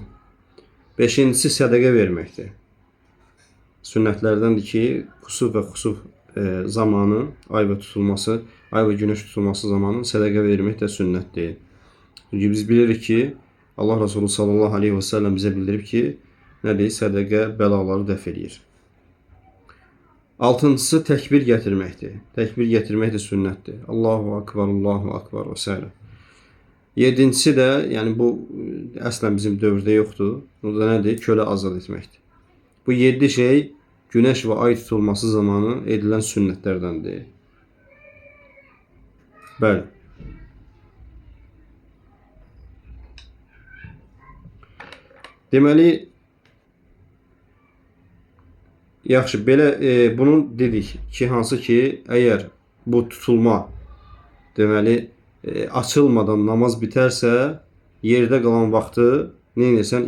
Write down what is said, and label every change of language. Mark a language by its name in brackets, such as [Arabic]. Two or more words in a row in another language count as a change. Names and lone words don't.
[Azerbaijani] Beşincisi sədəqə verməkdir. Sünnətlərdəndir ki, kusuf və xusuf zamanı, ay və günəş tutulması zamanı sədəqə vermək də sünnətdir. Çünki biz bilirik ki, Allah Resulü [Arabic] صلى الله عليه وسلم [Azerbaijani] bizə bildirib ki, nədir? Sədəqə bəlaları dəf edir. Altıncısı təkbir gətirməkdir. Təkbir gətirmək də sünnətdir. [Arabic] الله أكبر الله أكبر və s. [Azerbaijani] Yedincisi də, yəni bu əslən bizim dövrdə yoxdur. O da nədir? Kölə azad etməkdir. Bu 7 şey günəş və ay tutulması zamanı edilən sünnətlərdəndir. Bəli. Deməli, yaxşı, belə bunu dedik ki, hansı ki, əgər bu tutulma deməli açılmadan namaz bitərsə, yerdə qalan vaxtı nə edirsən?